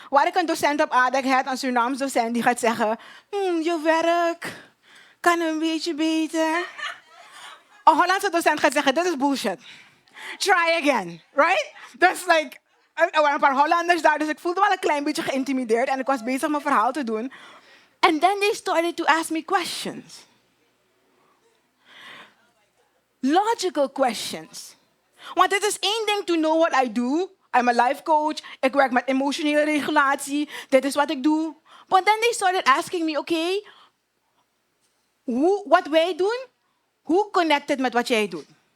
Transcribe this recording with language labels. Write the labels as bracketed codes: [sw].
[nl] Waar ik een docent op ADEC had, een Surinaams docent, die gaat zeggen, je werk kan een beetje beter. Een Hollandse docent gaat zeggen, dit is bullshit. [en] Try again, right? [nl] Dus er waren een paar Hollanders daar, dus ik voelde wel een klein beetje geïntimideerd en ik was bezig mijn verhaal te doen. [en] And then they started to ask me questions. Logical questions. [nl] Want het is één ding [en] to know what I do. I'm a life coach. [nl] Ik werk met emotionele regulatie. Dit is wat ik doe. [en] But then they started asking me, okay, [nl] wat wij doen, hoe connected met wat jij doet?